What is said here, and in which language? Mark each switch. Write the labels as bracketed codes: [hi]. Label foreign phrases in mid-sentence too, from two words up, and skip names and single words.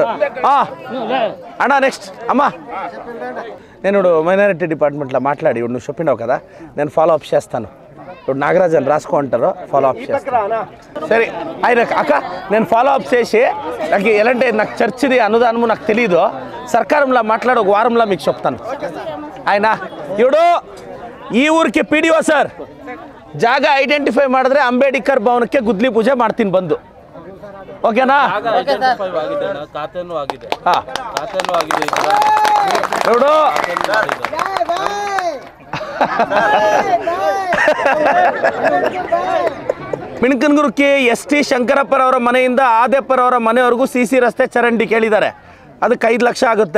[te] అన్నా నెక్స్ట్ అమ్మా, నేను మైనారిటీ డిపార్ట్మెంట్లో మాట్లాడి నువ్వు చెప్పినావు కదా, నేను ఫాలో అప్ చేస్తాను. ఇప్పుడు నాగరాజ్ అని రాసుకో అంటారు, ఫాలో అప్ చేస్తాను. సరే ఆయన అక్క, నేను ఫాలో అప్ చేసి నాకు ఎలాంటి నాకు చర్చిది అనుదానము నాకు తెలీదు, సర్కారంలో మాట్లాడి ఒక వారంలో మీకు చెప్తాను. ఆయన ఇప్పుడు [kn] ಈ ಊರಿಗೆ PDO ಸರ್ ಜಾಗ ಐಡೆಂಟಿಫೈ ಮಾಡಿದ್ರೆ ಅಂಬೇಡ್ಕರ್ ಭವನಕ್ಕೆ ಗುದ್ಲಿ ಪೂಜೆ ಮಾಡ್ತೀನಿ ಬಂದು. ಓಕೆನಾ? ನೋಡು ಮಿಣಕನಗುರುಕ್ಕೆ ST ಶಂಕರಪ್ಪರವರ ಮನೆಯಿಂದ ಆದೇಪ್ಪರವರ ಮನೆಯವರೆಗೂ CC ರಸ್ತೆ ಚರಂಡಿ ಕೇಳಿದ್ದಾರೆ, ಅದಕ್ಕೆ 5 ಲಕ್ಷ ಆಗುತ್ತೆ.